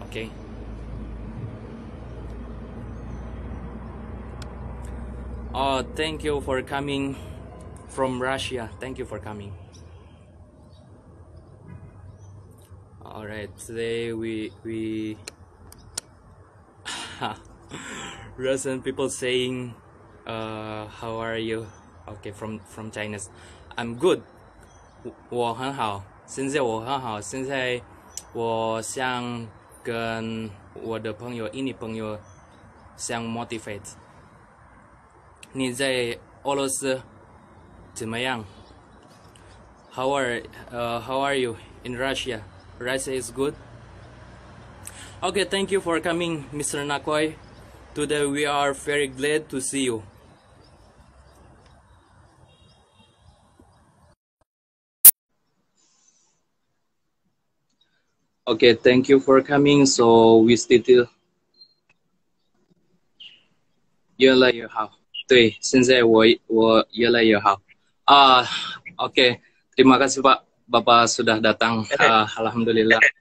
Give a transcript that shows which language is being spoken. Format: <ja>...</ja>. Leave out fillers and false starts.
<en>Okay, thank you for coming from Russia. Thank you for coming. All right, today we Russian people saying, how are you? Okay, from Chinese, I'm good.</en> <zh>我很好，现在我很好，现在我想跟我的朋友、印尼朋友想</zh> <en>motivate。</en> <zh>你在俄罗斯怎么样？</zh> <en>How are you in Russia? Russia is good. Okay, thank you for coming, Mr. Nakoy. Today we are very glad to see you. Okay, thank you for coming. So we still</en> <zh>越来越好。对，现在我越来越好。</zh> <id>Oke, terima kasih Pak. Bapak sudah datang. Alhamdulillah.</id>